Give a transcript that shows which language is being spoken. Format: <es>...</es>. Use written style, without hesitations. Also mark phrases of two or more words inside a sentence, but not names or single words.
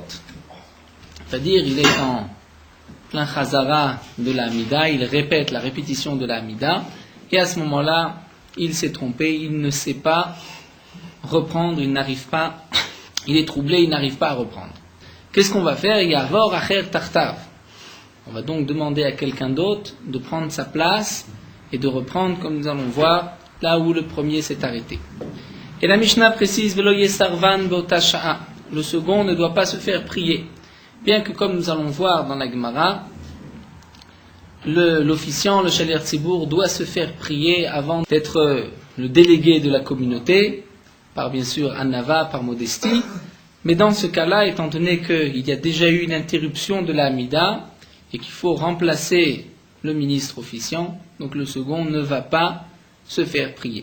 <fr>C'est-à-dire, il est en plein chazara de la Hamida, il répète la répétition de la Hamida, et à ce moment-là, il s'est trompé, il ne sait pas reprendre, il n'arrive pas, il est troublé, il n'arrive pas à reprendre. Qu'est-ce qu'on va faire?</fr> <he>יעבור אחר תחתיו.</he> <fr>On va donc demander à quelqu'un d'autre de prendre sa place et de reprendre, comme nous allons voir, là où le premier s'est arrêté. Et la Mishnah précise,</fr> <he>ולא יסרבן באותה שעה.</he> <fr>Le second ne doit pas se faire prier. Bien que, comme nous allons voir dans la Gemara, l'officiant, le</fr> <he>שליח ציבור,</he> <fr>doit se faire prier avant d'être le délégué de la communauté, par bien sûr Anava, par modestie. Mais dans ce cas-là, étant donné qu'il y a déjà eu une interruption de la Hamida, et qu'il faut remplacer le ministre officiant, donc le second ne va pas se faire prier.</fr>